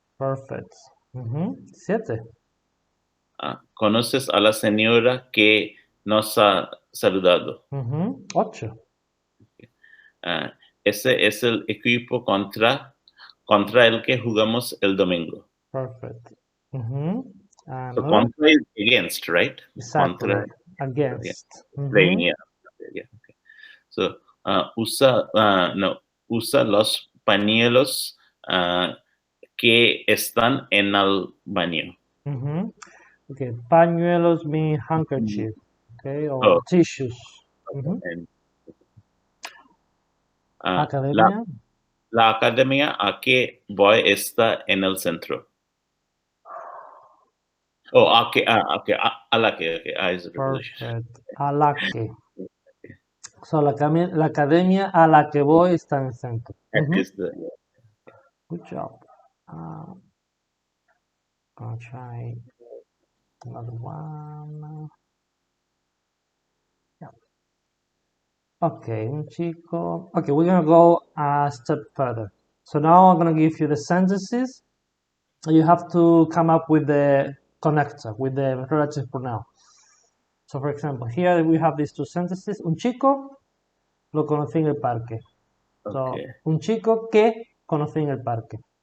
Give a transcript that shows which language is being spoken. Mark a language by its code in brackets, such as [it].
[en] Perfect. 7. [es] ¿Conoces a la señora que nos ha saludado? [en] 8. [es] Ese es el equipo contra el que jugamos el domingo. [en] Perfect. So contra is against, right? Exactly. Contra, against. Playing, yeah. Okay. [es] So usa los pañuelos que están en el baño. [en] Okay, pañuelos mean handkerchief, okay, or tissues. [es] Academia. La academia a que voy está en el centro. [en] Oh, a la que, is a preposition. Perfect. A la que. [es] So la academia a la que voy está en el centro. [en] Good job. I'll try another one. Yeah. Okay, un chico. Okay, we're gonna go a step further. So now I'm gonna give you the sentences. You have to come up with the connector, with the relative pronoun. So for example, here we have these two sentences. [es] Un chico lo conocí en el parque. So, un chico que conocí en el parque.